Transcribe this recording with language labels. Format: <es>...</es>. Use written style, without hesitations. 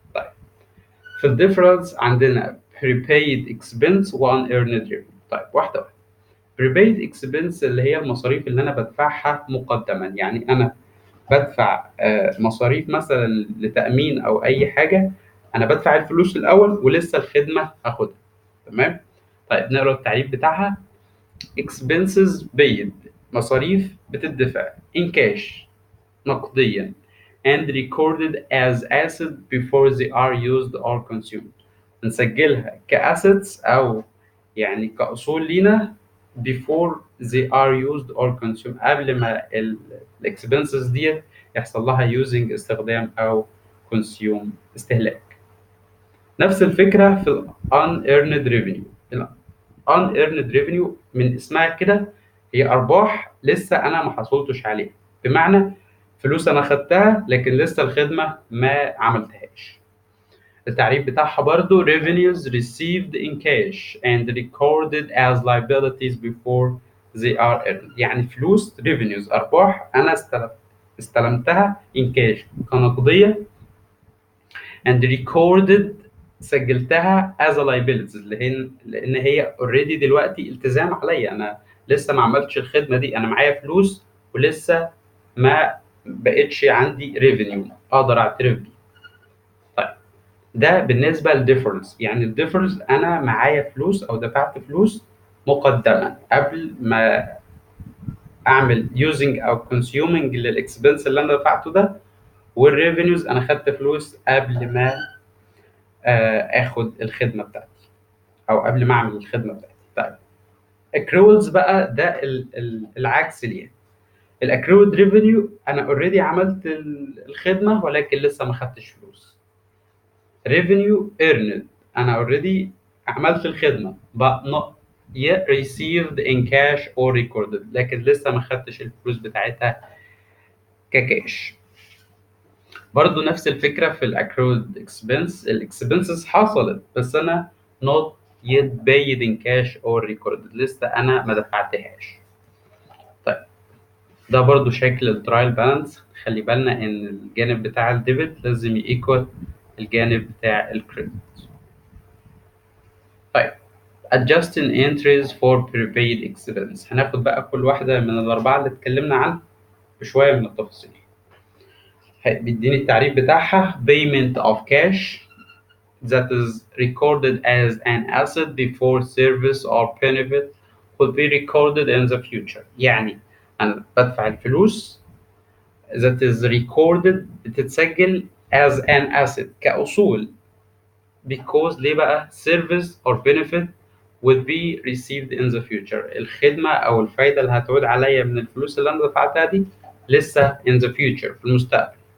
<ar>طيب في الديفرنس عندنا prepaid expense و unearned revenue. طيب واحده واحده. prepaid expense اللي هي المصاريف اللي انا بدفعها مقدما، يعني انا بدفع مصاريف مثلا لتامين او اي حاجه، انا بدفع الفلوس الاول ولسه الخدمه هاخدها. تمام. طيب نقرا التعريف بتاعها.</ar> <en>expenses paid،</en> <ar>مصاريف بتدفع</ar> <en>in cash، نقديا، and recorded as asset before they are used or consumed.</en> <ar>نسجلها كassets أو يعني كأصول لينا</ar> <en>before they are used or consumed،</en> <ar>قبل ما expenses دي يحصل لها using استخدام أو consume استهلاك. نفس الفكرة في ال unearned revenue. unearned revenue من اسمها كده، هي ارباح لسه انا ما حصلتش عليها، بمعنى فلوس انا خدتها لكن لسه الخدمه ما عملتهاش. التعريف بتاعها برضو</ar> <en>revenues received in cash and recorded as liabilities before they are earned.</en> <ar>يعني فلوس revenues أرباح أنا استلمتها in cash كنقدية</ar> <en>and recorded</en> <ar>سجلتها</ar> <en>as a liabilities</en> <ar>لأن هي already دلوقتي التزام عليا، أنا لسه ما عملتش الخدمة دي، أنا معايا فلوس ولسه ما بقتش عندي revenue أقدر أعترف بيه. طيب ده بالنسبه للديفرنس، يعني الديفرنس انا معايا فلوس او دفعت فلوس مقدما قبل ما اعمل يوزنج او كونسيومنج للاكسبنس اللي انا دفعته ده، والريفينيوز انا خدت فلوس قبل ما اخد الخدمه بتاعتي او قبل ما اعمل الخدمه بتاعتي. طيب accruals بقى ده العكس ليه. الاكرود ريفينيو انا اوريدي عملت الخدمه ولكن لسه ما خدتش فلوس.</ar> <en>revenue earned انا already عملت الخدمه but not yet received in cash or recorded،</en> <ar>لكن لسه ما خدتش الفلوس بتاعتها ككاش. برضو نفس الفكره في الاكرود expense، الاكسبنسز حصلت بس انا</ar> <en>not yet paid in cash or recorded،</en> <ar>لسه انا ما دفعتهاش. طيب ده برضو شكل الترايل بالانس، خلي بالنا ان الجانب بتاع الديبت لازم يكوال الجانب بتاع الكريدت. طيب</ar> <en>adjusting entries for prepaid expense،</en> <ar>هناخد بقى كل واحدة من الأربعة اللي اتكلمنا عنها بشوية من التفاصيل. بيديني التعريف بتاعها</ar> <en>payment of cash that is recorded as an asset before service or benefit could be recorded in the future.</en> <ar>يعني أنا بدفع الفلوس</ar> <en>that is recorded</en> <ar>بتتسجل as an asset كأصول because ليه بقى</ar> <en>service or benefit would be received in the future،</en> <ar>الخدمة أو الفايدة اللي هتعود عليا من الفلوس اللي أنا دفعتها دي لسه in the future في المستقبل.</ar>